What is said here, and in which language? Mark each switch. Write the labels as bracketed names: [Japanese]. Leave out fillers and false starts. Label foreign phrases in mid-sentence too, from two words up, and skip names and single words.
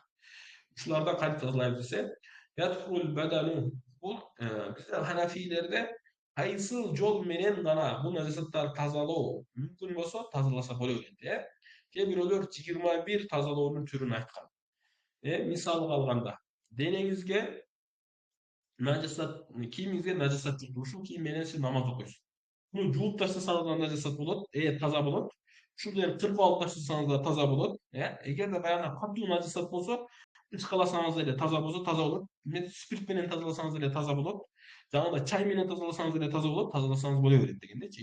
[Kyrgyz] Ушулардан кантип тазалайбыз десе, бул бизде ханафилерде кайсыл жол менен гана бул najasаттарды тазалоо мүмкүн болсо тазаласа боло берет, Кээ бирөөлөр 21 тазалоонун түрүн айткан. Мисалга алганда, денеңизге najasat, кийимиңизге najasat жукту. Ушул кийим менен сиз намаз окуйсуз. Муну жууп таштасаңыз да najasat болот, таза болот. Ушул жерди кыркып алып таштасаңыз да таза болот, Эгерде баягы катуу najasat болсо, ычкаласаңыз деле таза болсо таза болот. Спирт менен тазаласаңыз деле таза болот. Жаңагыдай чай менен тазаласаңыз деле таза болот, тазаласаңыз боло берет дегендечи.